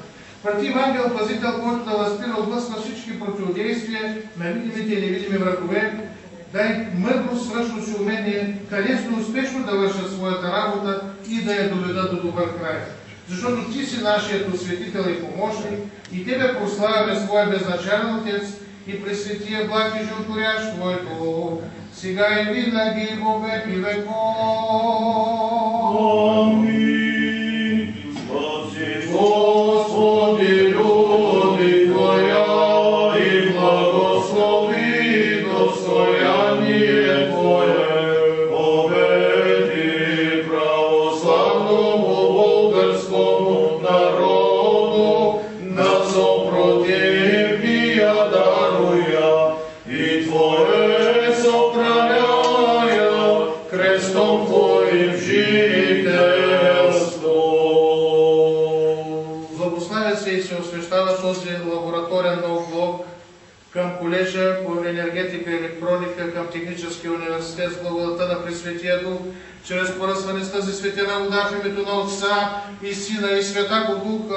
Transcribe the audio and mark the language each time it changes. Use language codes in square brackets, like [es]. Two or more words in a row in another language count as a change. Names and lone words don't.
[bg] Прати ангел пазител, който да възпира от власт на всички противодействия на видимите и невидими врагове, дай мъдро, свръшност и умение, къдесно успешно да вършат своята работа и да я доведат до добър край. Защото Ти си нашият осветител и помощник и Тебе прославяме своя безначален Отец и пресветия благ и животворящ Твоето, сега и винаги [cu] во веки веков. [bg] Аминь. [cu] Спаси, Господи, люди Твоя, и благослови достояние Твое, победи православному българскому народу, на съпротивния даруя, и Твое съхраняя крестом Твоим жителство. Благославя се и се освещава този лабораторен нов блок към колежа по енергетика и електроника към Техническия университет с благодата на Пресветия Дух, чрез поръсване с тази светена вода в името на Отца и Сина и Святаго Духа.